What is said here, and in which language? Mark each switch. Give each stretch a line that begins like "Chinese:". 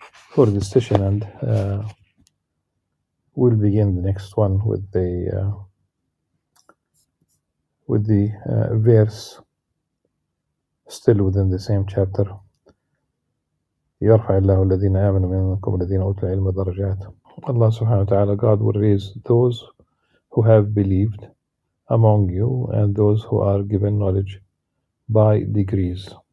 English: for this session, and we'll begin the next one with the verse still within the same chapter.
Arabic: يرفع الله الذين آمنوا منكم الذين أوتوا العلم درجات.
English: Allah subhanahu wa ta'ala, God will raise those who have believed among you and those who are given knowledge by degrees.